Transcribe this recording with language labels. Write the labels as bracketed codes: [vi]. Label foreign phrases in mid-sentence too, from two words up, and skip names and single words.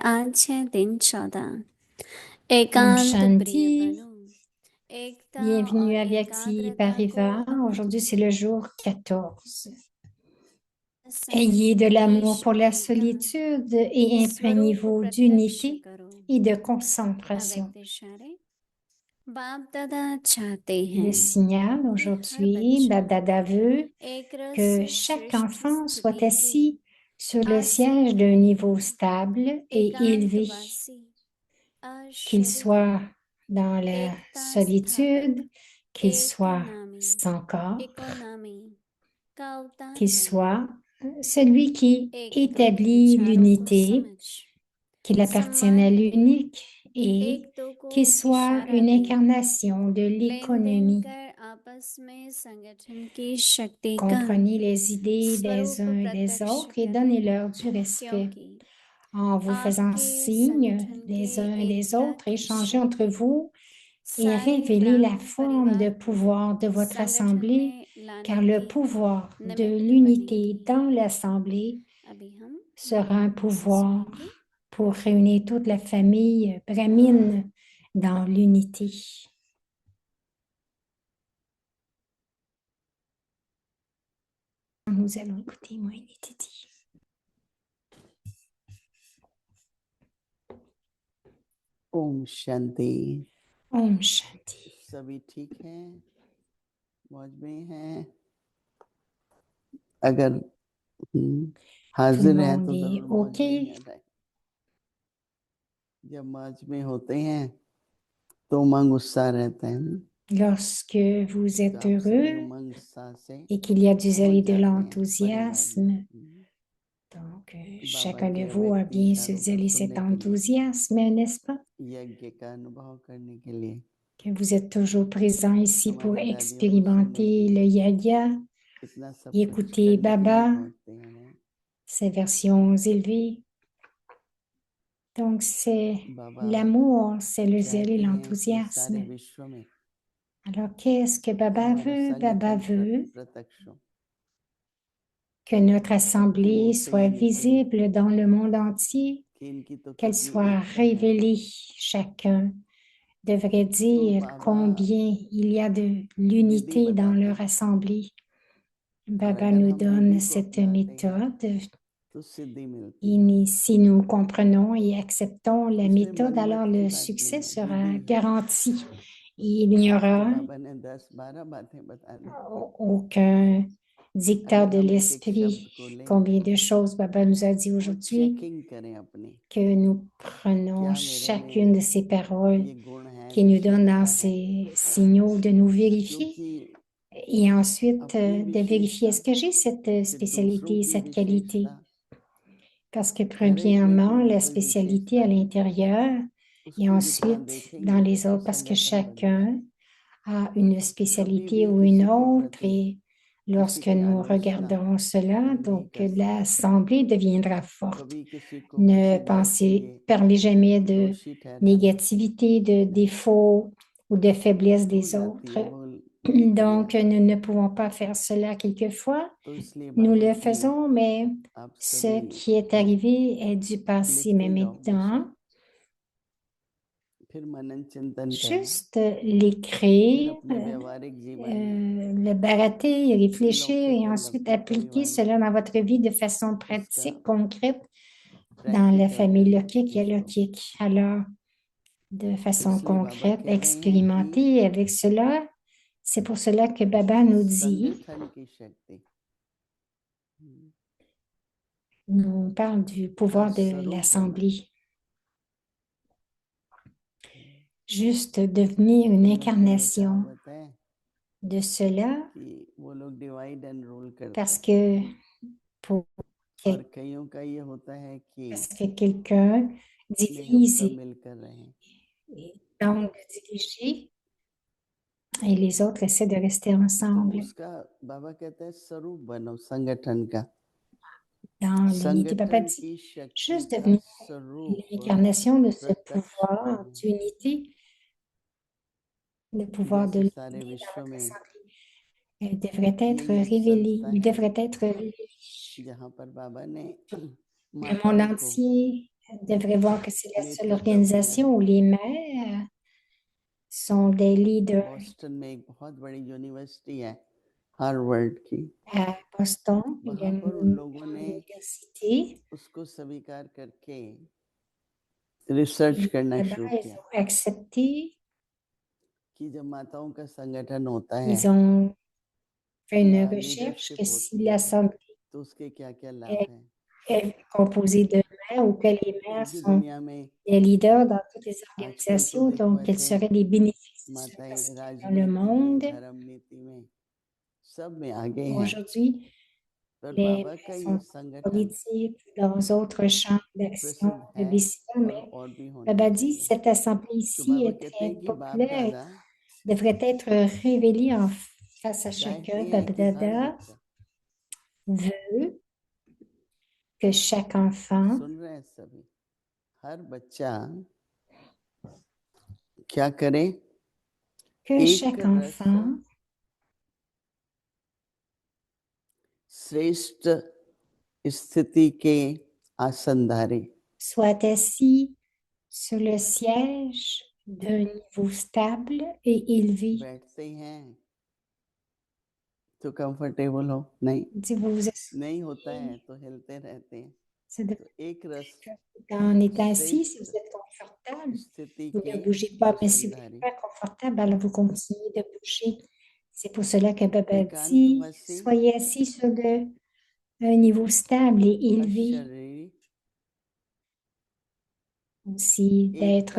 [hi] आज है दिन 14। Om एकांत प्रिय Shanti. बनो, एकता [fr] Bienvenue [hi] और [fr] à Vyakti [hi] एकाग्रता को Pariva. अपनी [fr] Aujourd'hui, c'est le jour 14. [hi] संगठन [fr] Ayez de [hi] की [fr] l'amour pour la [hi] शक्ति का [fr] solitude et [hi] स्वरूप [fr] imprégnez-vous [hi] प्रत्यक्ष [fr] d'unité [hi] करो। [fr] et de concentration. [hi] अव्यक्त इशारे बाप दादा चाहते [fr] Le [hi] हैं [fr] signal [hi] कि हर [fr] aujourd'hui, [hi] बच्चा [fr] Dada veut [hi] एक रस [fr] que chaque [hi] श्रेष्ठ [fr] enfant soit [hi] स्थिति [fr] assis sur le [hi] आसीन [fr] siège d'un niveau [hi] रहेगा। [fr] stable et élevé, [hi] एकांतवासी [fr] qu'il [hi] अशरीरी [fr] soit dans la [hi] एकता स्थापक [fr] solitude, qu'il [hi] एक [fr] soit [hi] नामी [fr] sans corps, [hi] इकोनामी का अवतार [fr] qu'il [hi] बने। [fr] soit celui qui [hi] एक दो के [fr] établit [hi] विचारों को [fr] l'unité, [hi] समझ [fr] qu'il appartienne à [hi] सम्मानित [fr] l'unique et [hi] एक दो को [fr] qu'il soit [hi] इशारा [fr] une [hi] दे [fr] incarnation de [hi] लेन देन [fr] l'économie. [hi] कर आपस में संगठन की शक्ति का [fr] Comprenez les idées des [hi] स्वरूप [fr] uns et des [hi] प्रत्यक्ष [fr] autres et [hi] करें, [fr] donnez-leur du respect. [hi] क्योंकि [fr] En vous faisant [hi] आपके [fr] signe [hi] संगठन के [fr] les uns et des [hi] एकता [fr] autres, [hi] की [fr] échangez entre [hi] शक्ति [fr] vous et [hi] सारे [fr] révélez la [hi] ब्राह्मण [fr] forme de [hi] परिवार को [fr] pouvoir de votre [hi] संगठन [fr] assemblée, [hi] में लाने [fr] car le [hi] की [fr] pouvoir de [hi] निमित्त [fr] l'unité [hi] बनेगी। [fr] dans l'assemblée [hi] अभी हम [fr] sera un [hi] मंत्र से [fr] pouvoir [hi] सुनेंगे। [fr] pour réunir toute la famille brahmine dans l'unité. Nous allons écouter Moïni Titi. [hi] ओम शांति। Om Shanti. सभी ठीक हैं, मौज में हैं? अगर [fr] Tout le [hi] हाजिर हैं [fr] monde [hi] तो [fr] est [hi] जरूर मौज में ही [fr] OK. [hi] है। जब मौज में होते हैं तो उमंग उत्साह रहते हैं। [fr] Lorsque vous [hi] तो [fr] êtes [hi] आप सभी [fr] heureux [hi] उमंग उत्साह से [fr] et qu'il y a du zèle [hi] पहुंच [fr] et de [hi] जाते हैं परिवार [fr] l'enthousiasme, [hi] में। [fr] donc [hi] बाबा [fr] chacun de [hi] के [fr] vous a [hi] अव्यक्त [fr] bien ce [hi] इशारों को [fr] zèle et cet [hi] सुनने के लिए, [fr] enthousiasme, n'est-ce pas? [hi] यज्ञ का अनुभव करने के लिए, [fr] Que vous êtes toujours présent ici pour [hi] हमारी दादियों को सुनने के [fr] expérimenter le [hi] लिए, [fr] yaga, [hi] इतना सब कुछ [fr] écouter [hi] करने के लिए [fr] Baba, [hi] पहुंचते हैं वो। [fr] ses versions élevées. Donc c'est [hi] बाबा [fr] l'amour, c'est le zèle et [hi] चाहते हैं कि सारे [fr] l'enthousiasme. [hi] विश्व में [fr] Alors qu'est-ce que Baba [hi] हमारा [fr] veut? Baba [hi] संगठन [fr] veut [hi] प्रत्यक्ष हो, [fr] que notre [hi] सबकी [fr] assemblée [hi] बोलते [fr] soit [hi] ही निकले [fr] visible dans le monde entier, [hi] कि इनकी तो [fr] qu'elle [hi] कितनी [fr] soit [hi] एकता है। [fr] révélée. Chacun devrait [hi] तो [fr] dire [hi] बाबा [fr] combien il y a de [hi] विधि [fr] l'unité dans [hi] बताते [fr] leur [hi] हैं, [fr] assemblée. [hi] और [fr] Baba [hi] अगर [fr] nous [hi] हम [fr] donne [hi] विधि को [fr] cette [hi] अपनाते हैं [fr] méthode. [hi] तो सिद्धि मिलती [fr] Et [hi] है। [fr] si nous comprenons et acceptons la [hi] इसमें [fr] méthode, alors [hi] मनमत की [fr] le [hi] बात नहीं [fr] succès [hi] है, [fr] sera [hi] विधि है। [fr] garanti. Il n'y [hi] तो [fr] aura [hi] बाबा ने 10-12 बातें बता दी। [fr] aucun dictat [hi] अगर [fr] de [hi] हम एक एक शब्द [fr] l'esprit. [hi] को लें, [fr] Combien de choses Baba nous a dit [hi] वो [fr] aujourd'hui, [hi] चेकिंग करें अपनी, [fr] que nous prenons [hi] क्या मेरे [fr] chacune de [hi] में [fr] ces paroles [hi] ये गुण है, [fr] qui nous donnent dans [hi] विशेषता है? [fr] ces signaux de nous vérifier [hi] क्योंकि [fr] et ensuite [hi] अपनी [fr] de vérifier [hi] विशेषता [fr] est-ce que j'ai cette [hi] से दूसरों [fr] spécialité, [hi] की [fr] cette qualité. [hi] विशेषता [fr] Parce que [hi] हर एक में [fr] premièrement, [hi] कोई ना [fr] la [hi] कोई [fr] spécialité [hi] विशेषता [fr] à [hi] है, [fr] l'intérieur et [hi] उसको जितना [fr] ensuite dans [hi] देखेंगे [fr] les [hi] तो [fr] autres, parce que [hi] संगठन बनेगा। [fr] chacun a une [hi] कभी [fr] spécialité [hi] भी [fr] ou une [hi] किसी के [fr] autre [hi] प्रति [fr] et [hi] किसी [fr] lorsque [hi] की [fr] nous [hi] आलोचना [fr] regarderons cela, [hi] नहीं [fr] donc [hi] कर सकते, [fr] l'assemblée deviendra forte. [hi] कभी किसी को [fr] Ne [hi] किसी बात के [fr] pensez, [hi] लिए [fr] parlez jamais de [hi] दोषी ठहराना [fr] négativité, de [hi] नहीं। [fr] défauts ou de faiblesse [hi] हो [fr] des [hi] जाती [fr] autres. [hi] है भूल, निकल [fr] Donc, [hi] जाती है। [fr] nous ne pouvons pas faire cela quelquefois. [hi] तो इसलिए [fr] Nous [hi] बाबा [fr] le [hi] की [fr] faisons, mais [hi] आप [fr] ce [hi] सभी [fr] qui est arrivé est du passé. Mais [hi] लिखते जाओ, [fr] maintenant, [hi] बेशक फिर मनन चिंतन करना, [fr] juste [hi] फिर [fr] l'écrire, [hi] अपने व्यवहारिक जीवन में [fr] le barater, réfléchir [hi] लौकिक [fr] et [hi] और [fr] ensuite [hi] लौकिक [fr] appliquer [hi] परिवार में [fr] cela dans votre vie de façon [hi] उसका [fr] pratique, concrète, Dans la [en] practical [fr] famille [en] and [fr] Lokik, il y a [en] useful. [fr] Lokik. Alors, de façon [hi] इसलिए बाबा [fr] concrète, [hi] कह रहे हैं [fr] expérimenter avec cela, c'est pour cela que Baba nous dit, [hi] संगठन की शक्ति [fr] nous parle du pouvoir de [hi] स्वरूप होना [fr] l'Assemblée. Juste devenir une [hi] फिर मुझे बेटा [fr] incarnation [hi] बताए [fr] de cela, [hi] कि वो लोग [en] divide and rule [hi] करते [fr] parce [hi] हैं [fr] que pour [hi] और कईयों का ये होता है कि [fr] parce que quelqu'un [hi] नहीं हम [fr] divise [hi] सब मिलकर रहें [fr] et tente de diriger et les autres essaient de rester [hi] तो [fr] ensemble. [hi] उसका बाबा कहते हैं स्वरूप बनो संगठन का [fr] Dans l'unité, Baba [hi] संगठन [fr] dit, [hi] की शक्ति [fr] juste [hi] का [fr] devenir [hi] स्वरूप [fr] l'incarnation de ce [hi] प्रत्यक्ष [fr] pouvoir [hi] बनो [fr] d'unité, le pouvoir de [hi] जैसे [fr] l'unité [hi] सारे [fr] dans [hi] विश्व [fr] votre [hi] में [fr] assemblée. Elle devrait être [hi] ये एक [fr] révélée, [hi] संस्था [fr] il [hi] है [fr] devrait être révélé. [hi] जहाँ पर बाबा ने [fr] Le monde [hi] माताओं को [fr] entier devrait voir que c'est la seule [hi] नेतृत्व किया [fr] organisation [hi] है [fr] où les mères sont des leaders. [hi] बॉस्टन में एक बहुत बड़ी यूनिवर्सिटी है हार्वर्ड की [fr] À Boston, il y a [hi] वहाँ पर उन [fr] une [hi] लोगों ने [fr] université. [hi] उसको स्वीकार करके रिसर्च [fr] Et [hi] करना [fr] là-bas, [hi] शुरू [fr] ils [hi] किया [fr] ont accepté, [hi] कि जब माताओं का संगठन होता है [fr] ils ont fait une [hi] या [fr] recherche que [hi] लीडरशिप [fr] si [hi] होती है [fr] l'Assemblée [hi] तो उसके क्या क्या लाभ [fr] est, [hi] हैं [fr] est composée de mères ou que les mères [hi] क्योंकि [fr] sont [hi] दुनिया में [fr] des leaders dans toutes les [hi] आजकल तो [fr] organisations, [hi] देखो [fr] donc quels [hi] ऐसे [fr] seraient les bénéfices de cela? [hi] माताएं [fr] Parce que dans le [hi] राजनीति में [fr] monde, [hi] धर्म नीति में सब में आगे हैं [fr] aujourd'hui, [hi] पर [fr] les [hi] बाबा [fr] mères [hi] का ये [fr] sont [hi] संगठन [fr] politiques dans d'autres champs d'action [hi] प्रसिद्ध [fr] de [hi] है [fr] décision, [hi] और भी [fr] mais [hi] होना [fr] Baba dit [hi] चाहिए [fr] cette assemblée [hi] तो [fr] ici [hi] बाबा [fr] est [hi] कहते [fr] très [hi] हैं कि बाप [fr] populaire, [hi] दादा [fr] devrait être révélée en face à chacun. [hi] चाहते हैं [fr] Baba [hi] कि हर [fr] Dada [hi] बच्चा [fr] veut que chaque enfant, [hi] सुन रहे हैं सभी हर बच्चा क्या करे [fr] que [hi] एक [fr] chaque [hi] रस [fr] enfant [hi] श्रेष्ठ स्थिति के आसन धारे [fr] soit assis sur le siège d'un niveau stable et élevé. [hi] बैठते हैं तो कंफर्टेबल हो नहीं [fr] Si vous vous [hi] नहीं होता है [fr] asseyez, [hi] तो हिलते रहते हैं [fr] ça devrait [hi] तो एक रस [fr] en étant assis, si vous [hi] श्रेष्ठ [fr] êtes confortable, [hi] स्थिति [fr] vous [hi] के [fr] ne bougez pas, mais si [hi] आसन [fr] vous n'êtes [hi] धारे [fr] pas confortable, alors vous continuez de bouger. C'est pour cela que Baba [hi] एकांत [fr] dit, [hi] वसी [fr] soyez assis sur un niveau stable et élevé. [hi] अशरीरी [fr] Aussi d'être